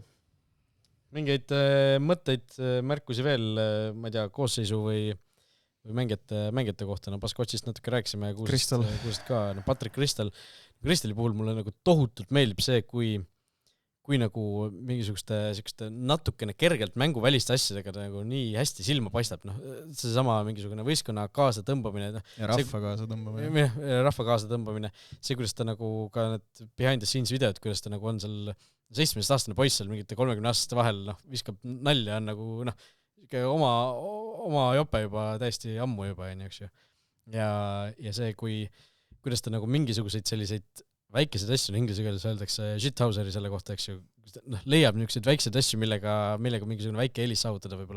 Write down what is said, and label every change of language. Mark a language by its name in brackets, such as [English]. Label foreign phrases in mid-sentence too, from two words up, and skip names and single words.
[Estonian] Mingeid mõtteid, märkusi veel, ma ei tea, koosseisu või mängijate kohta, Baskotsist natuke rääkisime, kuulsid ka, Patrick Crystali puhul mulle nagu tohutult meeldib see, kui nagu mingisuguste natukene kergelt mänguväliste asjadega nagu nii hästi silma paistab, see sama mingisugune võistkonna kaasa tõmbamine. Ja rahva kaasa tõmbamine. See, kuidas ta nagu ka need [English] behind the scenes [Estonian] videod, kuidas ta nagu on seal 17-aastane poiss seal mingite 30-aastaste vahel, viskab nalja, on nagu oma jope juba täiesti ammu juba, eks ju. Ja see, kuidas ta nagu mingisuguseid selliseid väikeseid asju, inglise keeles öeldakse shithauseri selle kohta, eks ju, leiab niisuguseid väikseid asju, millega mingisugune väike eelis saavutada võib-olla.